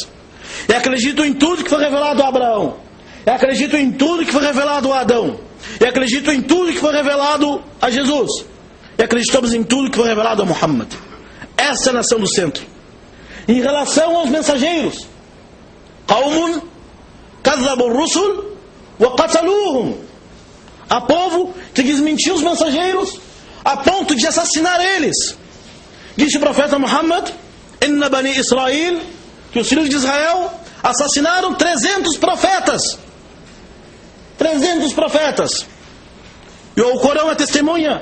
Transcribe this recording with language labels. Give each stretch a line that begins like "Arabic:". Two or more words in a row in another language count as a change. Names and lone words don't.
Portuguese: E acreditam em tudo que foi revelado a Abraão. E acreditam em tudo que foi revelado a Adão. E acreditam em tudo que foi revelado a Jesus. E acreditamos em tudo que foi revelado a Muhammad. Essa é a nação do centro. Em relação aos mensageiros,
Arabic: قوم كذبوا رسل وقتلوهم.
Portuguese: Há povo que desmentiu os mensageiros a ponto de assassinar eles. Disse o profeta Muhammad,
Arabic: إن بني إسرائيل,
Portuguese: que os filhos de Israel assassinaram 300 profetas. 300 profetas. E o Corão é testemunha.